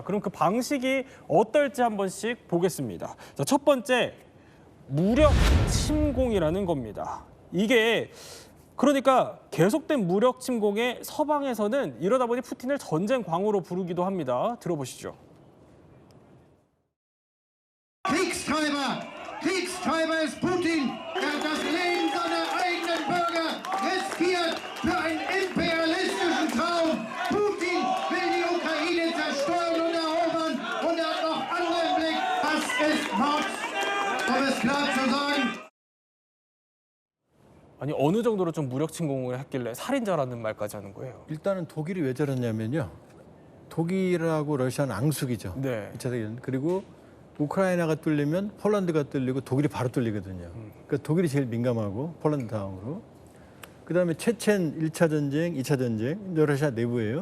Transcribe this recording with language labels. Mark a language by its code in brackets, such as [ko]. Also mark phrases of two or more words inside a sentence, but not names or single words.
[ko] 그럼 그 방식이 어떨지 한 번씩 보겠습니다. 자, 첫 번째 무력 침공이라는 겁니다. 이게 그러니까 계속된 무력 침공에 서방에서는 이러다 보니 푸틴을 전쟁 광으로 부르기도 합니다. 들어보시죠. [de] Kriegstreiber! Kriegstreiber ist Putin, der das Leben seiner eigenen Bürger riskiert für einen imperialistischen Traum. Putin will die Ukraine zerstören und erobern und er hat noch andere im Blick. Das ist Mord, um es klar zu sagen. [ko] 아니 어느 정도로 좀 무력 침공을 했길래 살인자라는 말까지 하는 거예요. 일단은 독일이 왜 저러냐면요. 독일하고 러시아는 앙숙이죠. 네. 2차 대전. 그리고 우크라이나가 뚫리면 폴란드가 뚫리고 독일이 바로 뚫리거든요. 그러니까 독일이 제일 민감하고 폴란드 다음으로. 그다음에 체첸 1차 전쟁, 2차 전쟁, 러시아 내부예요.